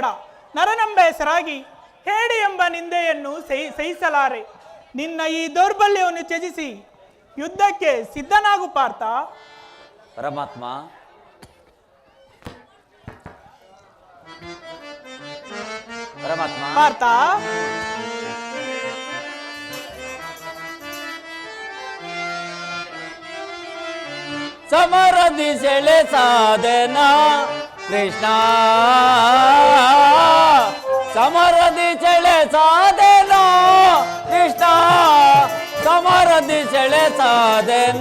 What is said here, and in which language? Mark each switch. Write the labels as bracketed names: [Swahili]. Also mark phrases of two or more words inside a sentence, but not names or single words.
[Kannada] ನರನೆಂಬ ಹೆಸರಾಗಿ ಹೇಡಿ ಎಂಬ ನಿಂದೆಯನ್ನು ಸಹಿಸಲಾರೆ. ನಿನ್ನ ಈ ದೌರ್ಬಲ್ಯವನ್ನು ತ್ಯಜಿಸಿ ಯುದ್ಧಕ್ಕೆ ಸಿದ್ಧನಾಗು ಪಾರ್ಥ. ಪರಮಾತ್ಮ ಪರಮಾತ್ಮ ಪಾರ್ಥ, ಸಮರದಿ ಸೆಳೆ ಸಾಧನ ಕೃಷ್ಣ, ಸಮರದಿ ಸೆಳೆ ಸಾಧನ ಕೃಷ್ಣ, ಸಮರದಿ ಸೆಳೆ ಸಾಧನ.